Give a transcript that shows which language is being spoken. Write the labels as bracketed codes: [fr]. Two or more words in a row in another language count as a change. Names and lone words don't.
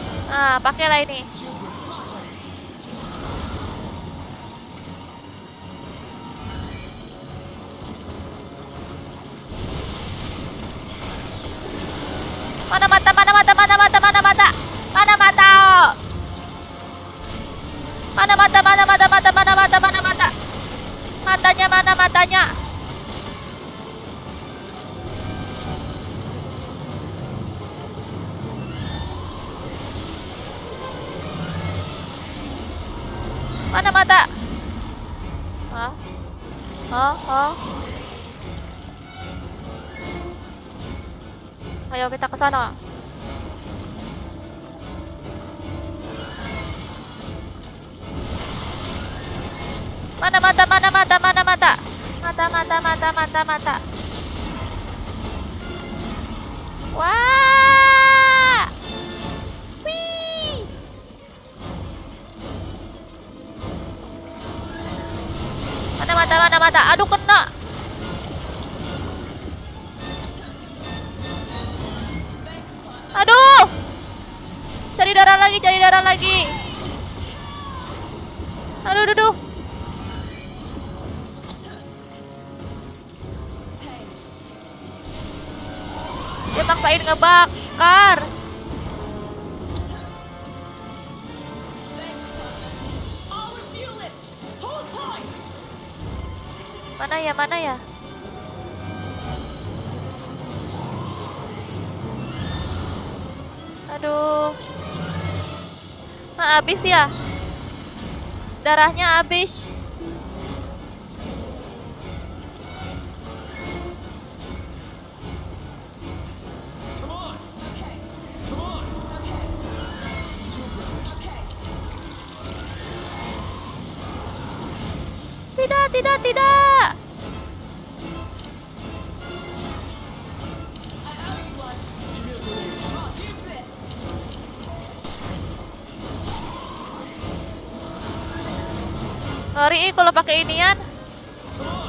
[id] Ah, pakailah ini. Mana mata, mana mata, mana mata, mana mata. Mana mata? Mana mata, mana mata, mata, mana mata, mana mata. Matanya mana matanya? Mana mata? Hah? Hah? Hah? Ayo kita ke sana. Mana mata, mana mata, mana mata? Mata, mata, mata, mata, mata. Wah! Wih! Mana mata, mana mata? Aduh, kena. Aduh! Cari darah lagi, cari darah lagi. Aduh, aduh, aduh. Dia maksain ngebakar. [en] I'll refuel it. Hold tight. [id] Mana ya, mana ya? Aduh. Habis ya? Darahnya habis. [en] Come on! Okay. Come on! Okay. Okay. [id] Tidak, tidak, tidak. [en] I owe you one. Give me a grenade. I'll use this. [id] Ngeri kalau pakai inian. [en] Come on!